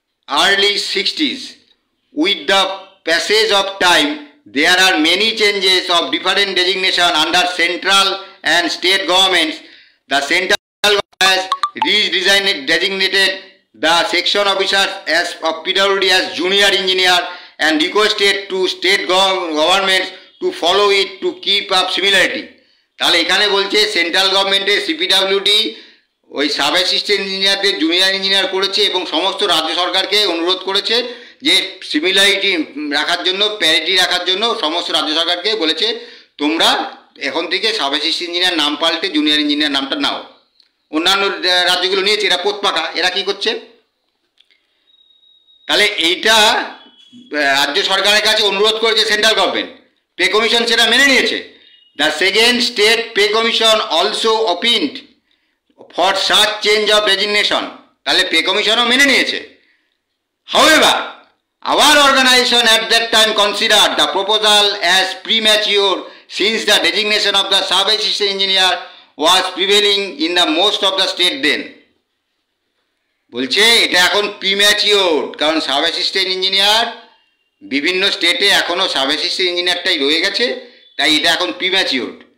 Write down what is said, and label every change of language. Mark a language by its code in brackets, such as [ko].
[en] early 60s. With the passage of time, there are many changes of different designation under central and state governments. The central government has designated the section officers as of PWD as junior engineer and requested to state governments to follow it to keep up similarity. [bn] তাহলে এখানে বলছে central গভর্নমেন্টে সিপিডাব্লিউডি ওই sub assistant ইঞ্জিনিয়ারদের junior engineer করেছে এবং সমস্ত রাজ্য সরকারকে অনুরোধ করেছে যে সিমিলারিটি রাখার জন্য, প্যারিটি রাখার জন্য সমস্ত রাজ্য সরকারকে বলেছে তোমরা এখন থেকে সাব অ্যাসিস্ট্যান্ট ইঞ্জিনিয়ার নাম পাল্টে জুনিয়র ইঞ্জিনিয়ার নামটা নাও। অন্যান্য রাজ্যগুলো নিয়েছে, এরা পোতপাকা, এরা কি করছে? তাহলে এইটা রাজ্য সরকারের কাছে অনুরোধ করেছে সেন্ট্রাল গভর্নমেন্ট, পে কমিশন সেটা মেনে নিয়েছে। [en] the second state pay commission also opined for such change of designation, [bn] তাহলে পে কমিশনও মেনে নিয়েছে। [en] However our organization at that time considered the proposal as premature since the designation of the sub assistant engineer was prevailing in the most of the state then. [bn] বলছে এটা এখন premature, কারণ sub assistant engineer বিভিন্ন স্টেটে এখনও sub assistant ইঞ্জিনিয়ারটাই রয়ে গেছে, তাই এটা এখন প্রিম্যাচিওর।